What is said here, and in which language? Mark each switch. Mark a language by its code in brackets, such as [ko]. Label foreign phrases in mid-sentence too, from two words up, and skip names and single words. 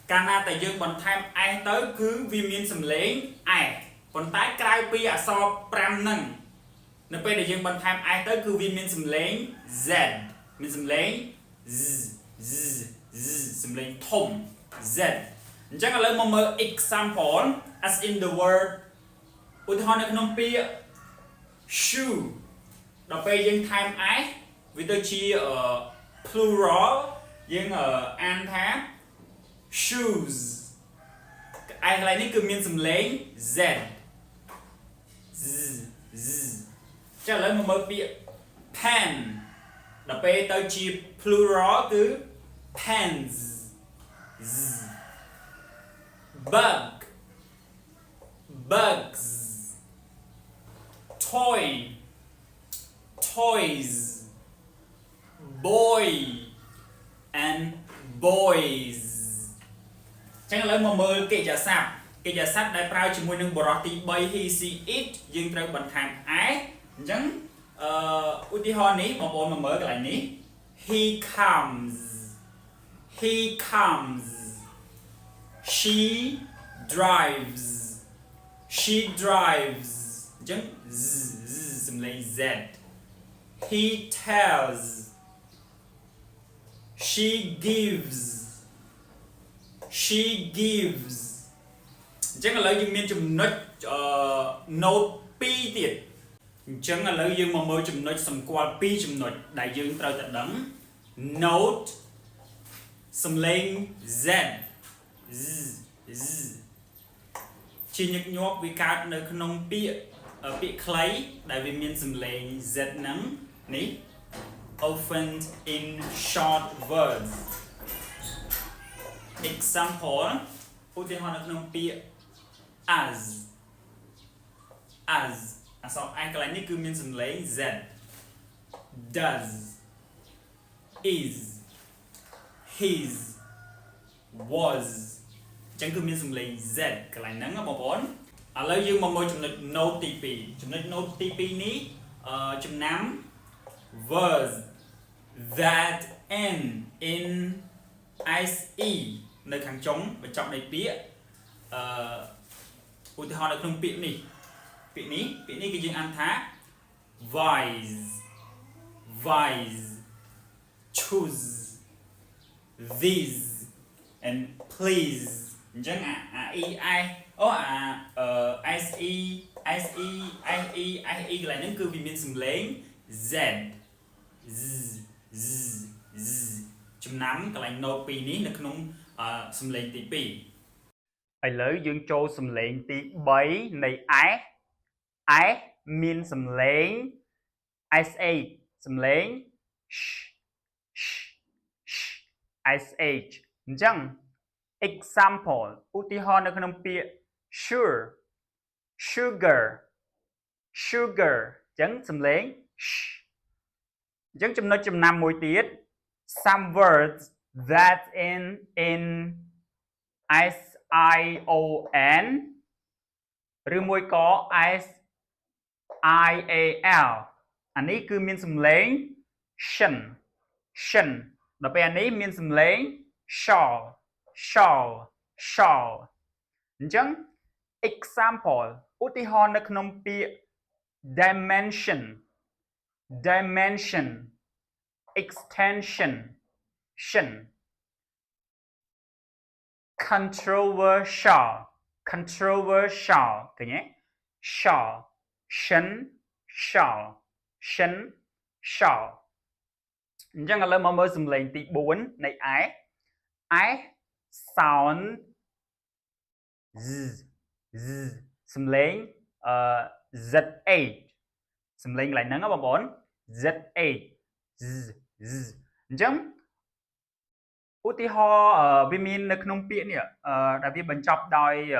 [km] កាលណាតែយើងបន្ថែម s ទៅគឺវាមានសំឡេង s ប៉ុន្តែក្រៅពីអក្ស រ5ហ្នឹងនៅពេលដែលយើងបន្ថែម s ទៅគឺវាមានសំឡេង z មានសំឡេង z សំឡេងធំ z អញ្ចឹងឥឡូវមកមើល [en] example as in the word [km] ឧទាហរណ៍នៅក្នុងពាក្យ shoe ដល់ពេលយើងថែម s វាទៅជា plural យើងអានថា shoes ឯកន្លែងនេះគឺមានសំឡេង z ចាឥឡូវមកមើលពាក្យ pen ដល់ពេលទៅជា plural គឺ pens [en] bug bugs toy toys boy and boys [km] ចឹងឥឡូវមកមើលកិច្ចសព្ទដែលប្រើជាមួយនឹងបរិបទទី3 [en] he she it [km] យើងត្រូវបន្ថែម s អញ្ចឹងឧទាហរណ៍នេះបងប្អូនមកមើលកន្លែងនេះ [en] he comes she drives [km] អញ្ចឹងសំឡេង z [en] he tells she gives [km] អញ្ចឹងឥឡូវយើងមានចំណុចnote 2ទៀតអញ្ចឹងឥឡូវយើងមកមើលចំណុចសម្គាល់2ចំណុចដែលយើងត្រូវតែដឹង note សំឡេង z ជាញឹកញាប់វាកើតនៅក្នុងពាក្យខ្លីដែលវាមានសំឡេង z ហ្នឹងនេះ [en] often in short words [km] example ឧទាហរណ៍នៅក្នុងពាក្យ as អក្សរ i កន្លែងនេះគឺ មានសំឡេង z [en] does is his was [km] អញ្ចឹងគឺមានសំឡេង z កន្លែងហ្នឹងបងប្អូនឥឡូវយើងមកមើលចំណុច note ទី2ចំណុច note ទី2នេះចំណាំ [en] words that end in se [km] នៅខាងចុងបញ្ចប់នៃពាក្យ ឧទាហរណ៍នៅក្នុងពាក្យនេះគឺយើងអានថា [en] wise choose this and please [km] អញ្ចឹងse កន្លែងហ្នឹងគឺវាមានសំឡេង z ចំណាំកន្លែង note 2នេះនៅក្នុងសំឡេងទី2ឥឡូវយើងចូលសំឡេងទី3នៃ s មានសំឡេង sh សំឡេង sh អញ្ចឹង example ឧទាហរណ៍នៅក្នុងពាក្យ [en] sure sugar [km] អញ្ចឹងសំឡេង sh អញ្ចឹងចំណុចចំណាំមួយទៀត [en] some words that end in [km] sion ឬមួយក៏ sial អានេះគឺមានសំឡេង shin ដល់ពេលអានេះមានសំឡេង shawl អញ្ចឹង example ឧទាហរណ៍នៅក្នុងពាក្យ dimension [en] extension controversial [km] ឃើញទេ shawl អញ្ចឹងឥឡូវមកមើលសំឡេងទី4នៃ [en] s sound [km] z សំឡេងz8 សំឡេងកន្លែងហ្នឹងបងប្អូន z8 អញ្ចឹងឧទាហរណ៍វាមាននៅក្នុងពាក្យនេះដែលវាបញ្ចប់ដោយ